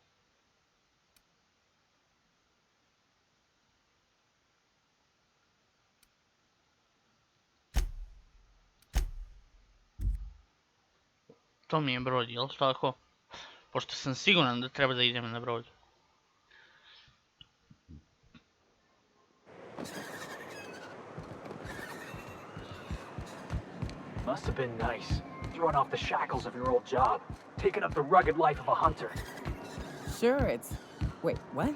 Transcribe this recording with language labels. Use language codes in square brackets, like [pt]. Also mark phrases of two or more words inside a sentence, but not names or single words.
[sr] To mi je brod, jel tako? Pošto sam siguran da treba da idem na brod. [en] Must have been nice, throwing off the shackles of your old job, taking up the rugged life of a hunter. Sure, it's... Wait, what?